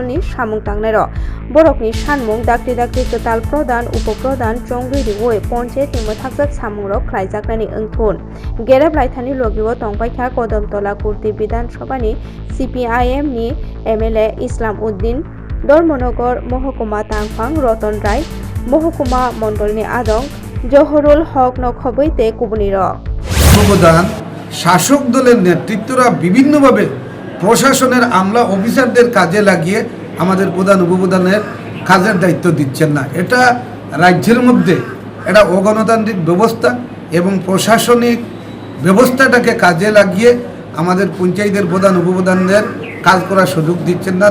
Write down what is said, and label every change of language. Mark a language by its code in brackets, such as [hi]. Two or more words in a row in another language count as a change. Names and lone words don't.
[trp] ni Samung Tangnaro Borok ni Sanmung Dakti Dakti Ketal Prodan Upoprodan Chongri Riwoi Panchayat ni Mathakjak Samungrok Khlaijaknani Engthun Gereb Laithani Logiwo Tongbaikha Kodamtola Kurti Bidan Sabhani CPIM ni MLA Islam Uddin Dormonogor Mohokuma Tangphang Roton Rai Mohokuma Mondolni Adong Johorul Hok no Khoboite Kubuniro [bn] অবদান শাসক দলের নেতৃত্বরা বিভিন্নভাবে প্রশাসনের আমলা অফিসারদের কাজে লাগিয়ে আমাদের প্রধান উপপ্রধানের কাজের দায়িত্ব দিচ্ছেন না। এটা রাজ্যের মধ্যে এটা অগণতান্ত্রিক ব্যবস্থা এবং প্রশাসনিক ব্যবস্থাটাকে কাজে লাগিয়ে আমাদের পঞ্চায়েতের প্রধান উপপ্রধানদের কাজ করার সুযোগ দিচ্ছেন না।